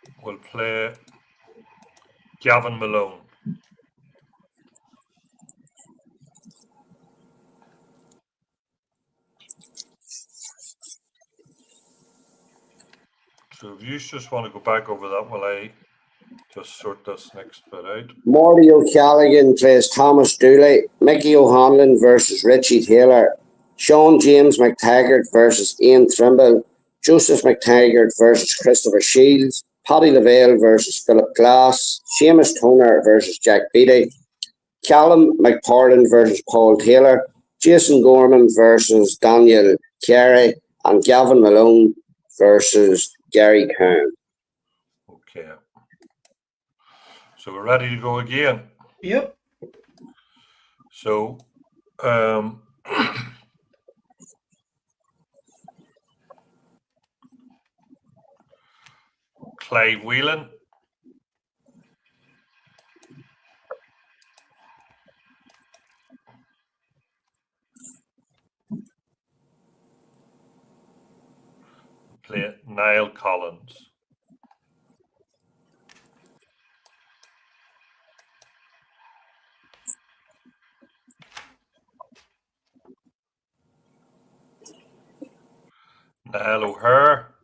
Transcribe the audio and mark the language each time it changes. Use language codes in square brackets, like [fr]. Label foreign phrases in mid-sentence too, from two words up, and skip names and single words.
[en] will play Gavin Malone. So if you just want to go back over that while I just sort this next bit out. Marty O'Callaghan plays Thomas Dooley. Mickey O'Hanlon versus Richie Taylor. Sean James McTaggart versus Ian Trimble. Joseph McTaggart versus Christopher Shields. Paddy Lavelle versus Philip Glass. Seamus Toner versus Jack Beattie. Callum McParlin versus Paul Taylor. Jason Gorman versus Daniel Carey. And Gavin Malone versus Gary Kern. Okay. So we're ready to go again. Yep. So, Clive Whelan. Play Niall Collins. Niall O'Hare.